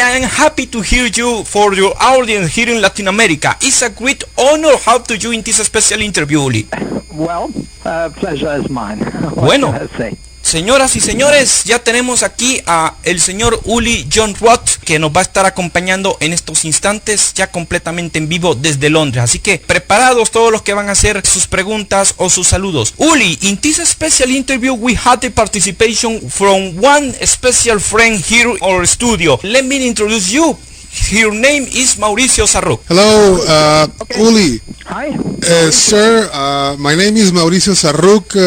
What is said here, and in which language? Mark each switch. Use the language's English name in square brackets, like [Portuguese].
[English] I am happy to hear you for your audience here in Latin America. It's a great honor how to you in this special interview, Uli. Well, pleasure is mine. [Spanish] Bueno. Señoras y señores, ya tenemos aquí a el señor Uli Jon Roth, que nos va a estar acompañando en estos instantes, ya completamente en vivo desde Londres. Así que preparados todos los que van a hacer sus preguntas o sus saludos. [English] Uli, in this special interview we had the participation from one special friend here in our studio. Let me introduce you. Your name is Mauricio Zarruk. Hello, Uli. Hi. Sir, my name is Mauricio Zarruk.